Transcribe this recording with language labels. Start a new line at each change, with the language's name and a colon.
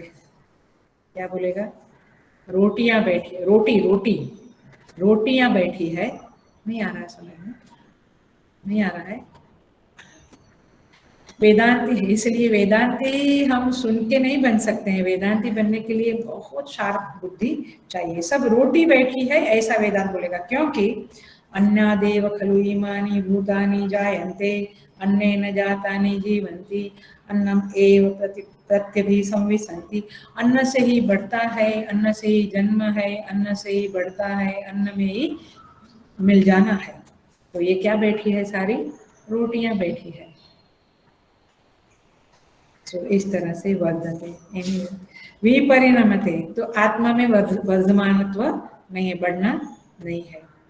Hindi: क्या बोलेगा? रोटियां बैठी है, रोटी रोटी रोटियां बैठी है। नहीं आ रहा है समझ में? नहीं आ रहा है? वेदांती है, इसलिए वेदांती हम सुन के नहीं बन सकते हैं। वेदांती बनने के लिए बहुत शार्प बुद्धि चाहिए। सब रोटी बैठी है ऐसा वेदांत बोलेगा, क्योंकि
Sanskrit: अन्नादेव खलु इमानि भूतानि जायन्ते अन्नेन जातानि जीवन्ति अन्नम एव प्रत्यभि संविशन्ति।
Hindi: अन्न से ही बढ़ता है, अन्न से ही जन्म है, अन्न से ही बढ़ता है, अन्न में ही मिल जाना है। तो ये क्या बैठी है? सारी रोटियां बैठी है। तो इस तरह से वर्धते, विपरिणमते, तो आत्मा में वर्धमानत्व नहीं है, बढ़ना नहीं है।